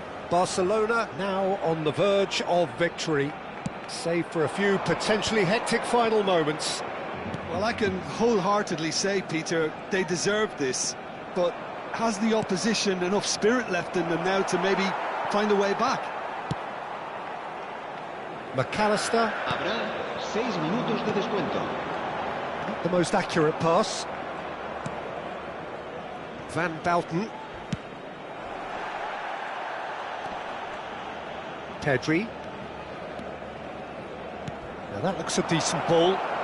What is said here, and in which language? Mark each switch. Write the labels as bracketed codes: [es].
[en] Barcelona now on the verge of victory, save for a few potentially hectic final moments. Well, I can wholeheartedly say, Peter, they deserve this, but has the opposition enough spirit left in them now to maybe find a way back? McAllister. [es] Habrá 6 minutos de descuento. [en] Not the most accurate pass. Van Bouten. Pedri. Now that looks a decent ball.